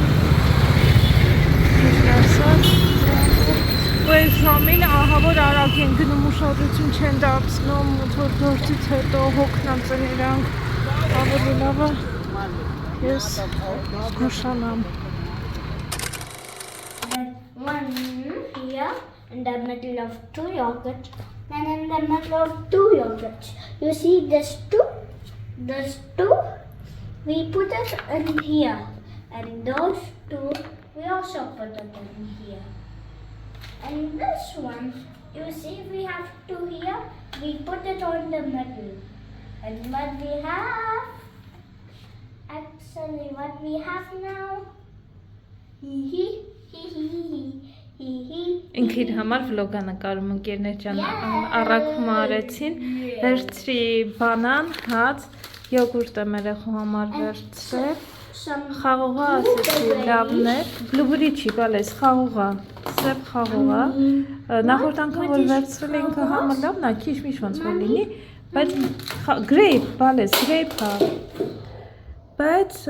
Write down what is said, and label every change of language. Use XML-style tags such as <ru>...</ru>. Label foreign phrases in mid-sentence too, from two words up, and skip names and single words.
<hy>ինչն ասած, ու այս ժամին ահա որ արագ են գնում ուշադրություն չեն դարձնում, որ գործից հետո հոգնած են իրանք, ավելի լավ է, ես նշանամ։</hy> <en>One here in the middle of two yogurts and in the middle of two yogurts. You see this two, we put it in here and those two we also put it in here. And this one, you see we have two here, we put it on the middle. And what we have, actually what we have now,</en> <hy>Ինք իր համար վլոգ է նկարում ընկերներ ջան առաքվում արեցին վերցրի բանան, հաց, յոգուրտ եմ երեխու համար վերցրել խաղողա ասեցի լավն է բլուբերի չի բալես խաղողա սև խաղողա նախորդ անգամ որ վերցրել ինքը համը լավն է քիչ միշ ոնց որ լինի բայց գրեյփ բալես գրեյփ է բայց</hy>